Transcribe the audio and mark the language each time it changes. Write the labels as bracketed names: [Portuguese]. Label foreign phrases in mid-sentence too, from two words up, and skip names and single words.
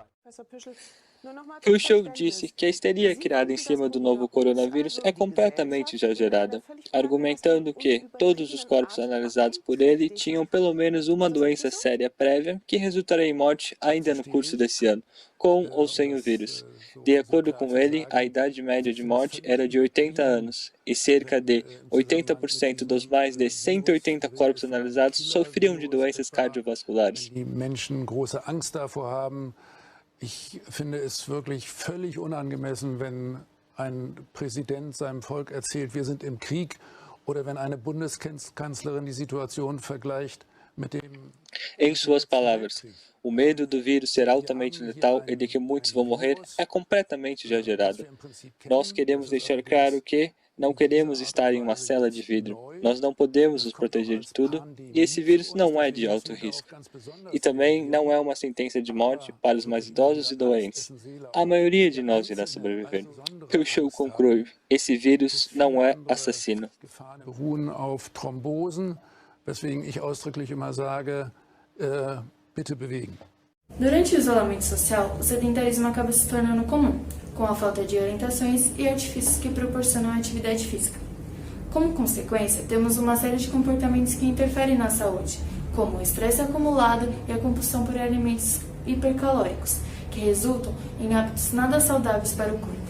[Portuguese] O show disse que a histeria criada em cima do novo coronavírus é completamente exagerada, argumentando que todos os corpos analisados por ele tinham pelo menos uma doença séria prévia que resultaria em morte ainda no curso desse ano, com ou sem o vírus. De acordo com ele, a idade média de morte era de 80 anos, e cerca de 80% dos mais de 180 corpos analisados sofriam de doenças cardiovasculares. [German] Ich finde es wirklich völlig unangemessen, wenn ein Präsident seinem Volk erzählt, wir sind im Krieg, oder wenn eine Bundeskanzlerin die Situation vergleicht mit dem... [Portuguese] Em suas palavras, o medo do vírus ser altamente letal e de que muitos vão morrer é completamente exagerado. Nós queremos deixar claro que não queremos estar em uma cela de vidro. Nós não podemos nos proteger de tudo e esse vírus não é de alto risco. E também não é uma sentença de morte para os mais idosos e doentes. A maioria de nós irá sobreviver. O show conclui: esse vírus não é assassino. [German] Beruhen auf Thrombosen, weswegen ich ausdrücklich immer sage, bitte bewegen. [Portuguese] Durante o isolamento social, o sedentarismo acaba se tornando comum, com a falta de orientações e artifícios que proporcionam a atividade física. Como consequência, temos uma série de comportamentos que interferem na saúde, como o estresse acumulado e a compulsão por alimentos hipercalóricos, que resultam em hábitos nada saudáveis para o corpo.